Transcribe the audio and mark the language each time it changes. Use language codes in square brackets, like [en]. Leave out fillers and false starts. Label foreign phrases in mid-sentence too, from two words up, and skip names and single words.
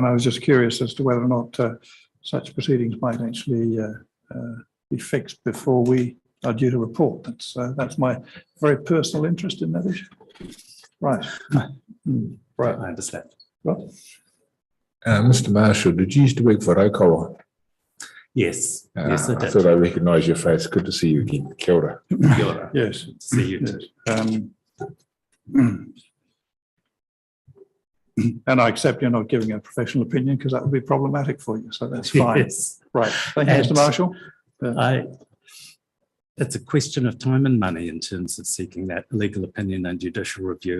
[en] I was just curious as to whether or not such proceedings might actually be fixed before we are due to report. That's my very personal interest in that issue. Right. Right, I understand. Right. Mr. Marshall, did you used to work for Rotorua? Yes, yes, I I did. thought I recognised your face. Good to see you again. [mi] Kia ora. Kia ora. [en] Yes. Good to see you too. And I accept you're not giving a professional opinion because that would be problematic for you. So that's fine. Yes. Right. Thank you, Mr. Marshall. It's a question of time and money in terms of seeking that legal opinion and judicial review.